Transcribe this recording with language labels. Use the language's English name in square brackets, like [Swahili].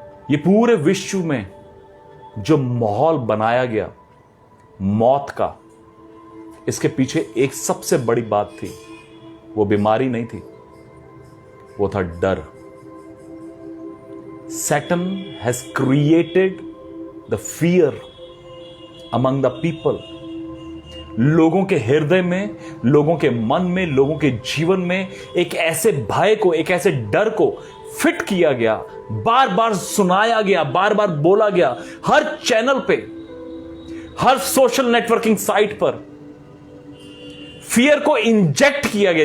[Hindi] ये पूरे विश्व में जो माहौल बनाया गया मौत का, इसके पीछे एक सबसे बड़ी बात थी। वो बीमारी नहीं थी, वो था डर। [English] Satan has created the fear among the people. [Hindi] लोगों के हृदय में, लोगों के मन में, लोगों के जीवन में एक ऐसे भय को, एक ऐसे डर को फिट किया गया, बार बार सुनाया गया, बार बार बोला गया, हर चैनल पे, हर सोशल नेटवर्किंग साइट पर फियर को इंजेक्ट किया गया।